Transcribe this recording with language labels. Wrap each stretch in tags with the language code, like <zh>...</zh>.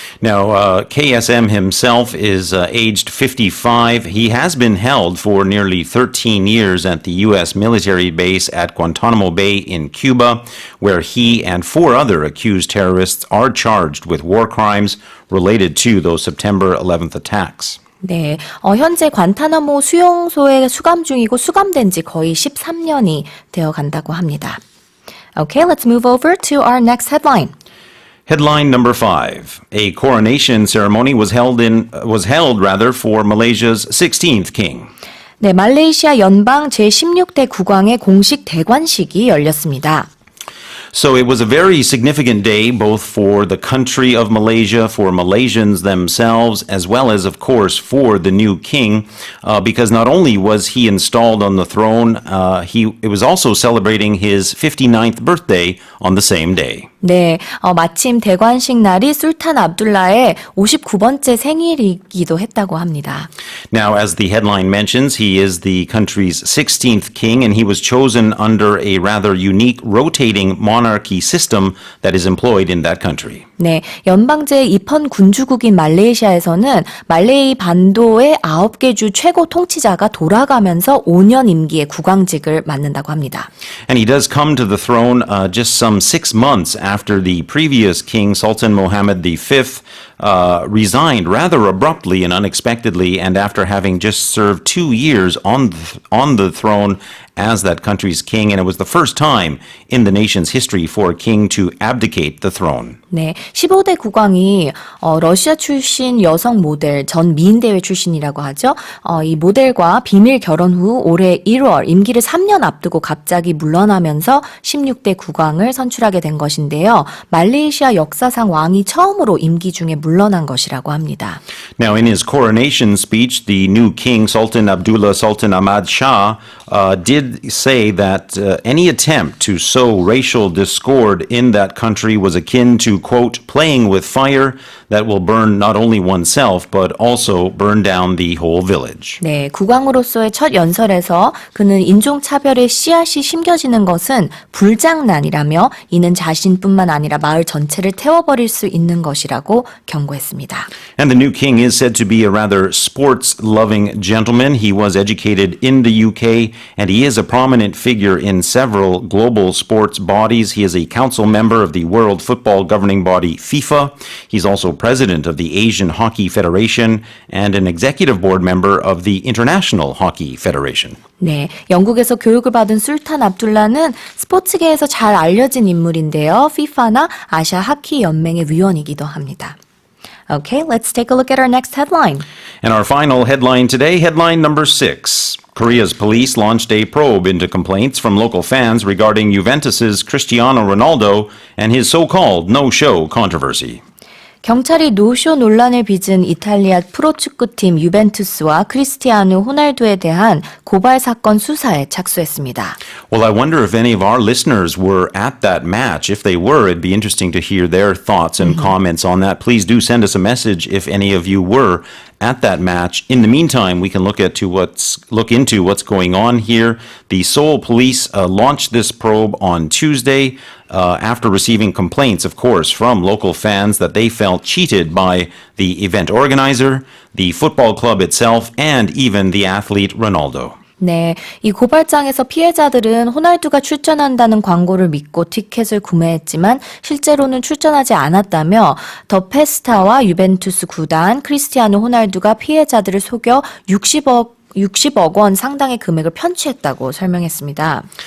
<en>Now, KSM himself is aged 55. He has been held for nearly 13 years at the U.S. military base at Guantanamo Bay in Cuba, where he and 4 other accused terrorists are charged with war crimes related to those September 11th attacks.</en> <ko>네, 현재 관타나모 수용소에 수감 중이고 수감된 지 거의 13년이 되어 간다고 합니다.</ko> <en>Okay, let's move over to our next headline. Headline number 5. A coronation ceremony was held for Malaysia's 16th king.</en> <ko>네, 말레이시아 연방 제16대 국왕의 공식 대관식이 열렸습니다.</ko> <en>So it was a very significant day both for the country of Malaysia, for Malaysians themselves, as well as, of course, for the new king, because not only was he installed on the throne, it was also celebrating his 59th birthday on the same day.</en> <ko>네, 마침 대관식 날이 술탄 압둘라의 59번째 생일이기도 했다고 합니다.</ko> <en>Now, as the headline mentions, he is the country's 16th king, and he was chosen under a rather unique rotating monarchy system that is employed in that country.</en> <ko>네, 연방제 입헌 군주국인 말레이시아에서는 말레이 반도의 9개 주 최고 통치자가 돌아가면서 5년 임기의 국왕직을 맡는다고 합니다.</ko> <en>And he does come to the throne just some 6 months after the previous king, Sultan Mohammed V, resigned rather abruptly and unexpectedly, and after having just served 2 years on the throne as that country's king, and it was the first time in the nation's history for a king to abdicate the throne.</en> <ko>네, 15대 국왕이 러시아 출신 여성 모델 전 미인대회 출신이라고 하죠. 이 모델과 비밀 결혼 후 올해 1월 임기를 3년 앞두고 갑자기 물러나면서 16대 국왕을 선출하게 된 것인데요. 말레이시아 역사상 왕이 처음으로 임기 중에 물러난 것이라고 합니다.</ko> <en>Now, in his coronation speech, the new king, Sultan Abdullah Sultan Ahmad Shah, did say that any attempt to sow racial discord in that country was akin to, quote, playing with fire that will burn not only oneself, but also burn down the whole village.</en> <ko>네, 국왕으로서의 첫 연설에서 그는 인종차별의 씨앗이 심겨지는 것은 불장난이라며 이는 자신뿐만 아니라 마을 전체를 태워버릴 수 있는 것이라고 경고했습니다.</ko> <en>And the new king is said to be a rather sports-loving gentleman. He was educated in the UK, and he is a prominent figure in several global sports bodies. He is a council member of the World Football Governing Body, FIFA. He's also president of the Asian Hockey Federation and an executive board member of the International Hockey Federation.</en> <ko>네, 영국에서 교육을 받은 술탄 압둘라는 스포츠계에서 잘 알려진 인물인데요. FIFA나 아시아 하키 연맹의 위원이기도 합니다.</ko> <en>Okay, let's take a look at our next headline. And our final headline today, headline number 6. Korea's police launched a probe into complaints from local fans regarding Juventus's Cristiano Ronaldo and his so-called no-show controversy.</en> <ko>경찰이 노쇼 논란을 빚은 이탈리아 프로축구팀 유벤투스와 크리스티아누 호날두에 대한 고발 사건 수사에 착수했습니다.</ko> <en>Well, I wonder if any of our listeners were at that match. If they were, it'd be interesting to hear their thoughts and comments on that. Please do send us a message if any of you were at that match. In the meantime, we can look into what's going on here. The Seoul police launched this probe on Tuesday after receiving complaints, of course, from local fans that they felt cheated by the event organizer, the football club itself, and even the athlete Ronaldo.</en> <ko>네, 이 고발장에서 피해자들은 호날두가 출전한다는 광고를 믿고 티켓을 구매했지만 실제로는 출전하지 않았다며 더 페스타와 유벤투스 구단 크리스티아누 호날두가 피해자들을 속여 60억 원 상당의 금액을 편취했다고 설명했습니다.</ko>